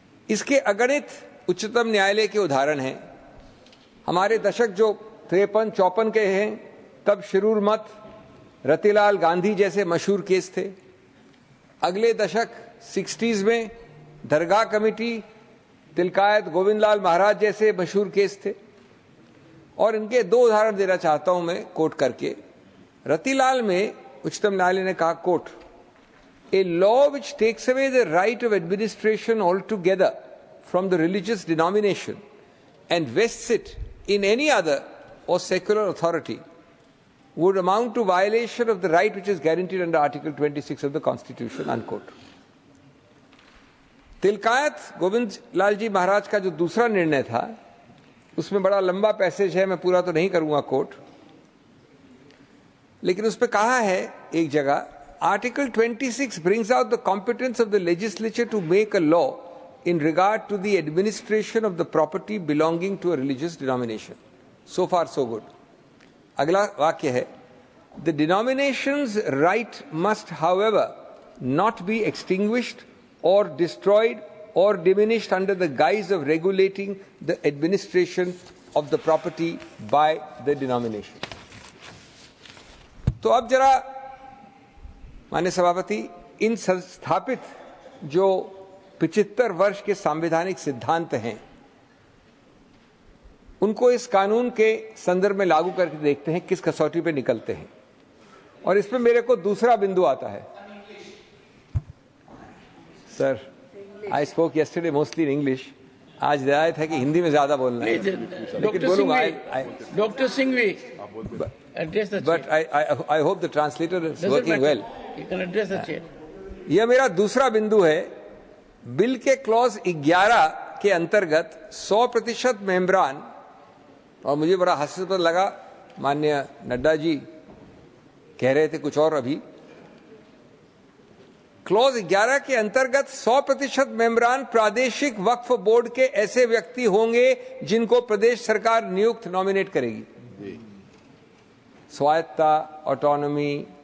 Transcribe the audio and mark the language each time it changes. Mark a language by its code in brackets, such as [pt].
[hi] इसके अगणित उच्चतम न्यायालय के उदाहरण हैं। हमारे दशक जो 53-54 के हैं, तब शिरूर मत, रतिलाल गांधी जैसे मशहूर केस थे। अगले दशक 60s में दरगाह कमेटी, तिलकायत गोविंदलाल महाराज जैसे मशहूर केस थे। और इनके दो उदाहरण देना चाहता हूं मैं कोट करके। रतिलाल में उच्चतम न्यायालय ने कहा, coat, [en] A law which takes away the right of administration altogether from the religious denomination and vests it in any other or secular authority would amount to violation of the right which is guaranteed under Article 26 of the Constitution, unquote. [hi] Tilkayat Govind Lal ji महाराज का जो दूसरा निर्णय था, उसमें बड़ा लंबा passage है, मैं पूरा तो नहीं करूंगा कोट, लेकिन उस पर कहा है एक जगह, [en] Article 26 brings out the competence of the legislature to make a law in regard to the administration of the property belonging to a religious denomination. So far, so good. [hi] अगला वाक्य है, [en] the denomination's right must, however, not be extinguished or destroyed or diminished under the guise of regulating the administration of the property by the denomination. [hi] तो अब जरा माननीय सभापति, इन संस्थापित जो 75 वर्ष के संवैधानिक सिद्धांत हैं, उनको इस कानून के संदर्भ में लागू करके देखते हैं किस कसौटी पे निकलते हैं। और इसमें मेरे को दूसरा बिंदु आता है। Sir, [en] I spoke yesterday mostly in English. [hi] आज रियायत है कि हिंदी में ज्यादा बोलना है, लेकिन बोलूंगा। Doctor Singhvi, [en] but I hope the translator is working well. You can address the chair. [hi] यह मेरा दूसरा बिंदु है। बिल के क्लॉज 11 के अंतर्गत 100% मेंबरान, और मुझे बड़ा हास्यास्पद लगा, माननीय नड्डा जी कह रहे थे कुछ और अभी। क्लॉज 11 के अंतर्गत 100% मेंबरान प्रादेशिक वक्फ बोर्ड के ऐसे व्यक्ति होंगे जिनको प्रदेश सरकार नियुक्त नॉमिनेट करेगी। स्वायत्ता, ऑटोनॉमी,